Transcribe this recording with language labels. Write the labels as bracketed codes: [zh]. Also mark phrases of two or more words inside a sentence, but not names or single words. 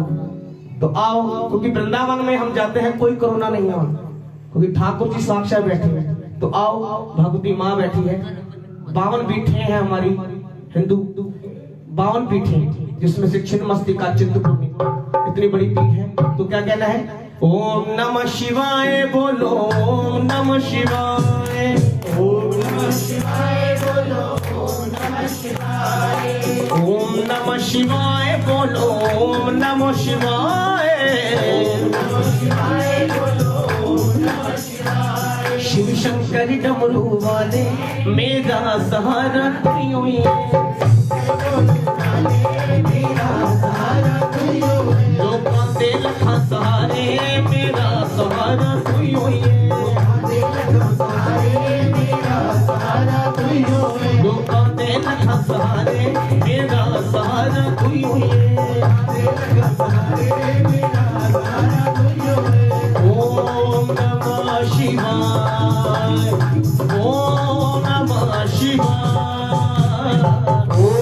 [hi] तो आओ, क्योंकि वृंदावन में हम जाते हैं कोई कोरोना नहीं है, क्योंकि ठाकुर जी साक्षात बैठे हैं। तो आओ, भगवती माँ बैठी है, 52 पीठे हैं हमारी हिंदू, 52 पीठे, जिसमें से छिन्नमस्तिका चिंतपूर्णी इतनी बड़ी पीठ है। तो क्या कहना है? [sa] ओम नमः शिवाय बोलो, ओम नमः शिवाय, ओम नमः शिवाय बोलो ओम नमः शिवाय ओम नमः शिवाय बोलो, ओम नमः शिवाय, नमः शिवाय बोलो ओम नमः शिवाय [hi] शिव शंकर डमरू वाले मेरा सहारा तू ही है। मेरा सहारा तू ही है [pa] ਲੋਕਾਂ ਦੇ ਲੱਖਾਂ ਸਹਾਰੇ [hi] मेरा सहारा तू ही है। मेरा सहारा तू ही है [pa] ਲੋਕਾਂ ਦੇ ਲੱਖਾਂ ਸਹਾਰੇ [hi] मेरा सहारा तू ही है। मेरा सहारा तू ही है [sa] ओम नमः शिवाय, ओम नमः शिवाय।